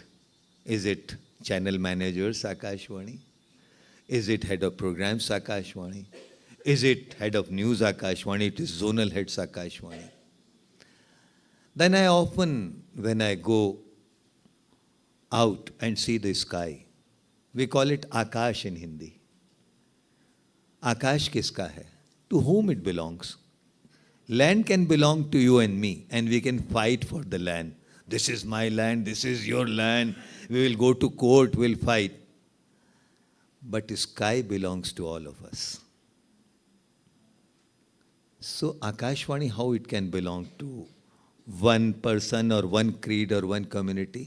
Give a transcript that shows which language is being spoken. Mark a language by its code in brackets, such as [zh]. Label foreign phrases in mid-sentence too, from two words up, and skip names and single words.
[en] Is it channel managers Akashvani? Is it head of programs Akashvani? Is it head of news Akashvani? It is zonal heads Akashvani. Then I often, when I go out and see the sky, we call it Akash in Hindi. [hi] Akash kiska hai? [en] To whom it belongs? Land can belong to you and me, and we can fight for the land. This is my land, this is your land. We will go to court, we'll fight. But sky belongs to all of us. So Akashvani, how it can belong to one person or one creed or one community?